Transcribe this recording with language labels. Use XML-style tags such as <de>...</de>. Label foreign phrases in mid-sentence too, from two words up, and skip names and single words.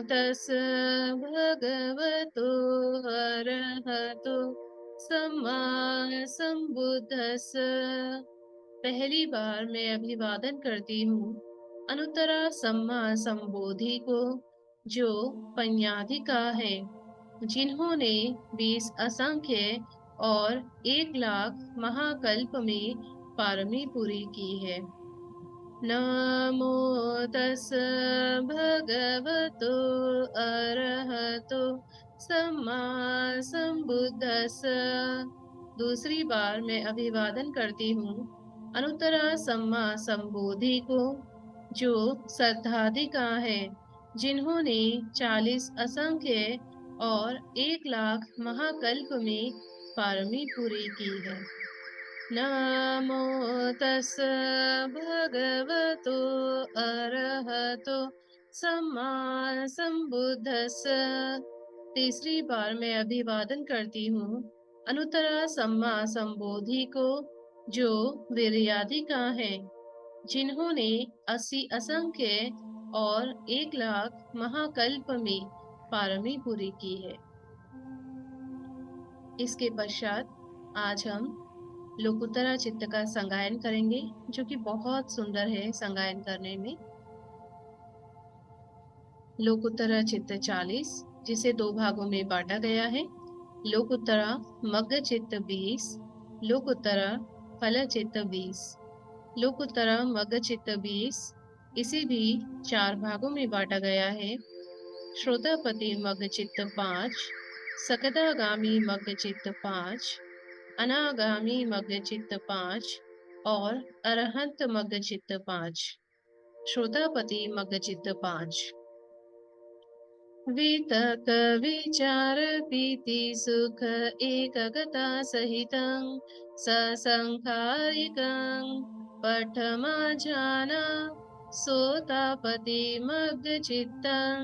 <pi>तस् भगवतो अरहतो सम्मा संबुद्धस्स।</pi> <hi>पहली बार मैं अभिवादन करती हूँ</hi> <pi>अनुत्तरा सम्मा संबोधि</pi> <hi>को, जो पඤ्याधिका है, जिन्होंने 20 असंख्य और 1 लाख महाकल्प में पारमी पूरी की है।</hi> <pi>नमो तस् भगवतो अरहतो सम्मा संबुद्धस्स।</pi> <hi>दूसरी बार मैं अभिवादन करती हूँ</hi> <pi>अनुत्तरा सम्मा संबोधि</pi> <hi>को, जो श्रद्धाधिका है, जिन्होंने 40 असंख्य और 1 लाख महाकल्प में पारमी पूरी की है।</hi> <pi>नमो तस् भगवतो अरहतो सम्मा संबुद्धस्स।</pi> <hi>तीसरी बार मैं अभिवादन करती हूँ</hi> <pi>अनुत्तरा सम्मा संबोधि</pi> <hi>को, जो वीर्याधिका है, जिन्होंने 80 असंख्य और 1 लाख महाकल्प में पारमी पूरी की है। इसके पश्चात आज हम लोकुत्तरा चित्त का संगायन करेंगे, जो कि बहुत सुंदर है संगायन करने में। लोकुत्तरा चित्त 40, जिसे 2 भागों में बांटा गया है। लोकुत्तरा मग्ग चित्त 20, लोकुत्तरा फल चित्त 20। लोकुत्तरा मग्ग चित्त 20 इसे भी 4 भागों में बांटा गया है। श्रोतापति मग्ग चित्त 5, सकदागामी मग्ग चित्त 5, अनागामी मग्ग चित्त 5 और अरहंत मग्ग चित्त 5। श्रोतापति मग्ग चित्त 5।</hi> <pi>वितक विचार प्रीति सुख एकगता सहितं ससंखारिकं पठमा जाना सोतापति मग्ग चित्तं।</pi>